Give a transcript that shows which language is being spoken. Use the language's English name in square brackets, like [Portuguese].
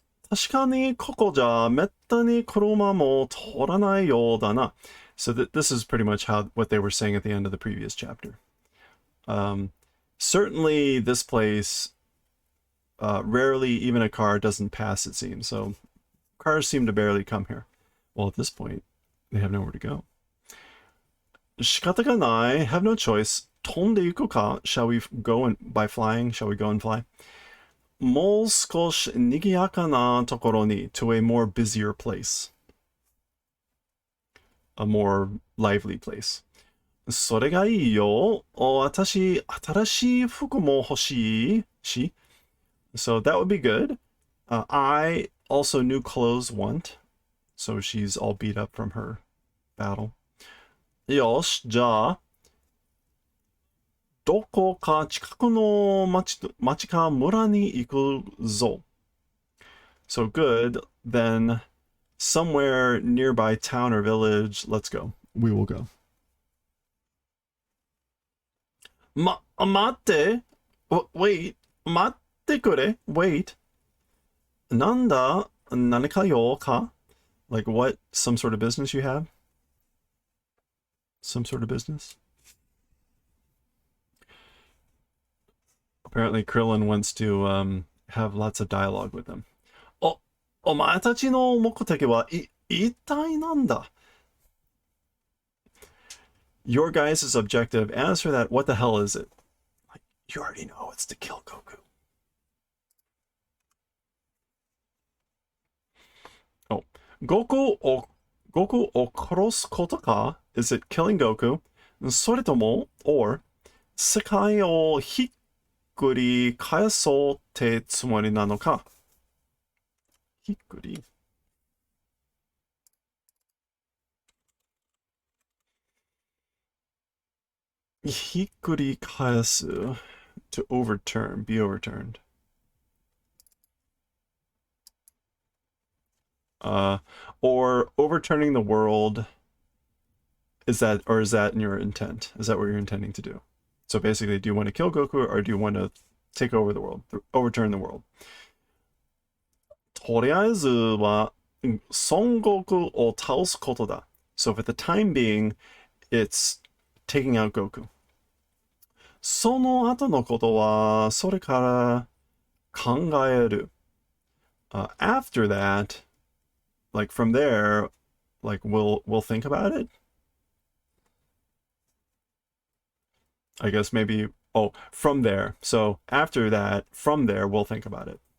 [Japanese] 確かにここじゃめったに車も通らないようだな. [English] So this is pretty much what they were saying at the end of the previous chapter. Certainly this place, rarely even a car doesn't pass, it seems. So cars seem to barely come here. Well, at this point, they have nowhere to go. [Japanese] 仕方がない, [English] have no choice. [Japanese] 飛んで行くか? [English] Shall we go by flying? Shall we go and fly? [Japanese] もう少し賑やかなところに [English] to a more busier place. A more lively place. [Japanese] それがいいよ。私、新しい服も欲しいし。 [English] So that would be good. I also new clothes want. So she's all beat up from her battle. [Japanese] よし、じゃあ、どこか近くの町か村に行くぞ。 [English] So good, then somewhere nearby town or village, let's go. We will go. [Japanese] 待って。 [English] Wait. [Japanese] 待ってくれ。Wait. なんだ何か用か? [English] Like what? Some sort of business you have? Some sort of business? Apparently Krillin wants to have lots of dialogue with them. [Japanese] お前たちの目的は一体なんだ? [English] Your guys' objective, as for that, what the hell is it? Like, you already know it's to kill Goku. [Japanese] Oh, Goku o korosu koto ka? [English] Is it killing Goku? [Japanese] それとも [English] or [Japanese] 世界をくり返そうってつもりなのか。ひっくり。ひっくり返す [English] to overturn, be overturned. Or overturning the world. Is that in your intent? Is that what you're intending to do? So basically, do you want to kill Goku or do you want to take over the world, overturn the world? [Japanese] とりあえずは孫悟空を倒すことだ. [English] So for the time being, it's taking out Goku. [Japanese] その後のことはそれから考える. [English] After that, like from there, like we'll think about it. I guess maybe, oh, from there. So after that, from there, we'll think about it.